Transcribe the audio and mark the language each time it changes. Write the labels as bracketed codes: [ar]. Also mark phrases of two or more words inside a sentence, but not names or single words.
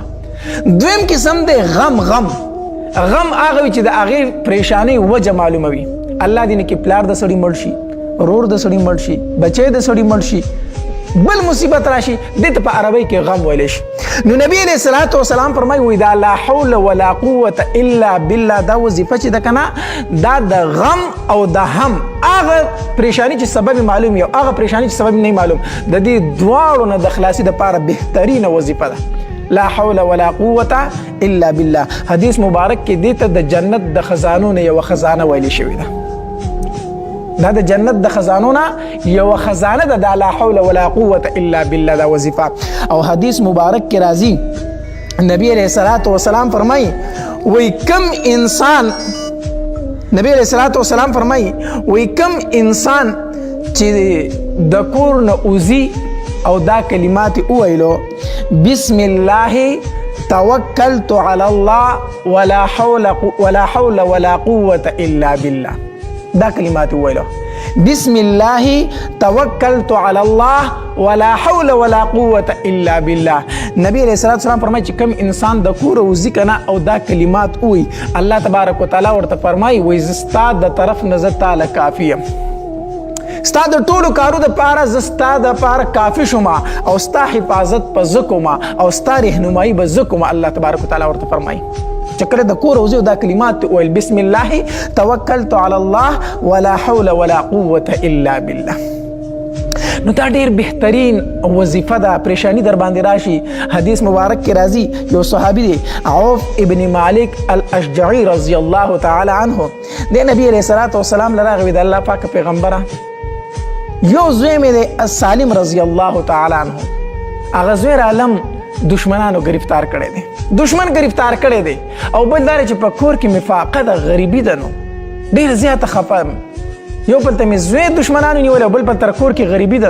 [ps] دویم قسم دی غم. غم هغه وي چې د هغې پریشانۍ وجه معلومه وي. الله دې نه کې پلار د سړي مړ شي، ورور د سړي مړ شي، بچی د سړي مړ شي، بل مصیبت راشي، دې ته په عربۍ کې غم ویلی شي. نو نبی [ar] علیہ الصلوۃ والسلام [ps] فرمایي وایي دا [ar] لا حول ولا قوة الا بالله [ps] دا وظیفه چې ده کنه دا د غم او د هم هغه پریشانی چې سبب معلوم وي او هغه پریشانی چې سبب نه معلوم، د دې دواړو نه د خلاصي دپاره بهترینه وظیفه ده. [ar] لا حول ولا قوة الا بالله. [ps] حدیث مبارک کې دې ته د جنت د خزانو نه یوه خزانه ویلې شوې ده. دا د جنت د خزانو نه یوه خزانه ده، دا [ar] لا حول ولا قوة الا بالله [ps] دا وظیفه. او حدیث مبارک کې راځي نبی [ar] علیہ الصلوۃ والسلام [ps] فرمایي وای کم انسان، نبی [ar] علیہ الصلوۃ والسلام [ps] فرمایي وای کم انسان چې د کور نه وځي او دا کلمات وویلو [ar] بسم الله توکلت علی الله ولا حول ولا قوة الا بالله، [ps] دا کلمات وویلو [ar] بسم الله توکلت علی الله ولا حول ولا قوة الا بالله. [ps] نبی [ar] علیہ الصلوۃ والسلام [ps] فرمایي چې کوم انسان د کور وځي کنه او دا کلمات وایي، الله [ar] تبارک وتعالی [ps] ورته فرمایي وایي زه ستا د طرف نه زه تاله کافي یم، ستا د ټولو کارو دپاره زه ستا دپاره کافي شوم او ستا حفاظت به زه کوم او ستا رهنمایي به زه کوم. الله [ar] تبارک وتعالی [ps] ورته فرمایي چې کله د کور وځي او دا کلمات ویل [ar] بسم الله توکلت علی الله ولا حول ولا قوة الا بالله. [ps] نو دا ډیر بهترین وظیفه ده. پریشانی در باندې راشي، حدیث مبارک کې راځي یو صحابي دی عوف ابن مالک الاشجعی [ar] رضی الله تعالی عنه، [ps] د نبی [ar] علیہ الصلوۃ والسلام [ps] لراغوي د الله پاک پیغمبره یو زوی مې دی السالم [ar] رضی الله تعالی عنه، [ps] هغه زوی عالم دشمنانو گرفتار کړی دی، دشمن گرفتار کړی دی او بل دا چې په کور کې مفاقه ده، غریبي ده، نو ډېر زیاته خفه، یو بل ته مې زوی دشمنانو نیولی او بل بل تر کور کې غریبي ده.